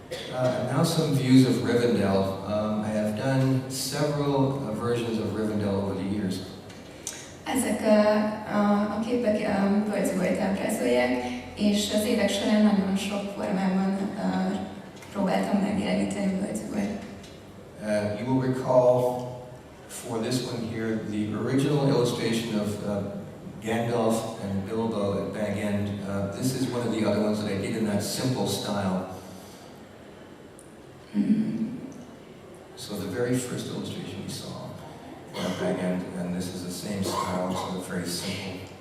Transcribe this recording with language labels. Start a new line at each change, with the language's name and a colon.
English: Now some views of Rivendell. I have done several versions of Rivendell over the years.
Hungarian: Ezek a képek Völgyzugort ábrázolják, és az évek során nagyon sok formában próbáltam megjeleníteni Völgyzugort.
English: You will recall for this one here the original illustration of Gandalf and Bilbo at Bag End. This is one of the other ones that I did in that simple style. So the very first illustration we saw at Bag End, and this is the same style, so very simple.